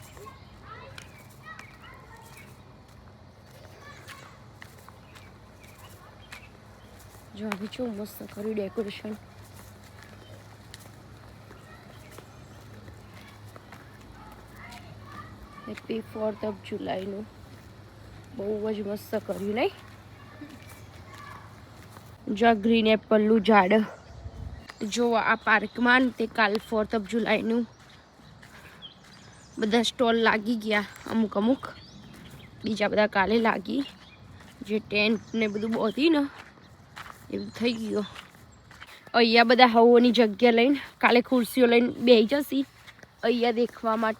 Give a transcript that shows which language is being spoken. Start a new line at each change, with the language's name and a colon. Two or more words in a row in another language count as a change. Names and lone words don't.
Gujarati: જો હવે કેવું મસ્ત કર્યું ડેકોરેશન.
English: Happy 4th of July
Gujarati: નું બહુ જ મસ્ત કર્યું નહીં. જો ગ્રીન એપલનું ઝાડ જો આ પાર્કમાં તે કાલ 4th of July નું બધા સ્ટોલ લાગી ગયા. અમુક બીજા બધા કાલે લાગી. જે ટેન્ટ ને બધું બોધી ને એવું થઈ ગયું. અહીંયા બધા હવોની જગ્યા લઈને કાલે ખુરશીઓ લઈને બેસી જશે અહીંયા દેખવા માટે.